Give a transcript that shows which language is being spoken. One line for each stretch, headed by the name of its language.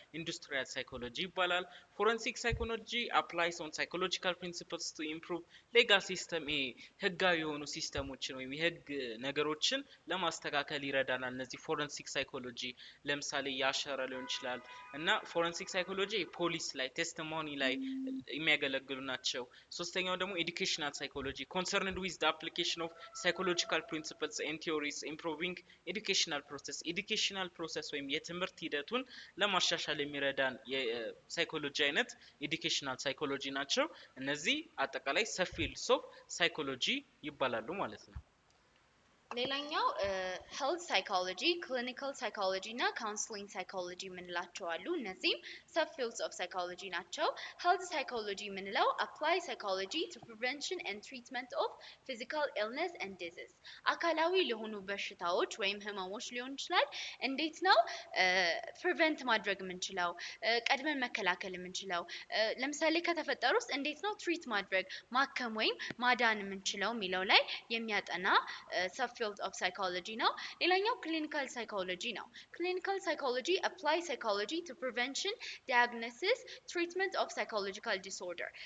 Amharic: ኢንዱስትሪያል ሳይኮሎጂ ይባላል። ፎረንሲክ ሳይኮሎጂ
English: applies on psychological principles to improve legal system
Amharic: ህጋዊ የሆኑ ሲስተሞችን ወይም የህግ ነገሮችን ለማስተካከል ይረዳናል። እነዚህ ፎረንሲክ ሳይኮሎጂ ለምሳሌ ያሸረ ሊሆን ይችላል እና ፎረንሲክ ሳይኮሎጂ ፖሊስ ላይ ቴስቲሞኒ ላይ የሚያገለግሉ ናቸው። ሶስተኛው ደግሞ ኤዱኬሽናል ሳይኮሎጂ
English: concerned with the application of psychological principles and theories improving educational
Amharic: process ወይም የትምህርት ሂደቱን ለማሻሻል የሚረዳን የሳይኮሎጂ አይነት ኤዱኬሽናል ሳይኮሎጂ ናቸው። እነዚህ አጠቃላይ ሰብፊልድስ ኦፍ ሳይኮሎጂ ይባላሉ ማለት ነው።
English: ሌላኛው health psychology, clinical psychology እና counseling psychology
Amharic: የምንላቸው አሉ። እነዚህም
English: subfields of psychology ናቸው። health psychology የምንለው apply psychology to prevention and treatment of physical illness and disease.
Amharic: አካላዊ ለሆኑ በሽታዎች ወይም ህመሞች ሊሆን ይችላል እንዴት ነው prevent ማድረግ የምንችለው፣ ቀድመን መከላከል የምንችለው፣ ለምሳሌ ከተፈጠሩስ እንዴት ነው ትሪት ማድረግ ማከም ወይም ማዳን የምንችለው የሚለው ላይ የሚያጠና subfield of psychology ነው። ሌላኛው clinical psychology ነው።
English: clinical psychology apply psychology to prevention, diagnosis, treatment of psychological disorder.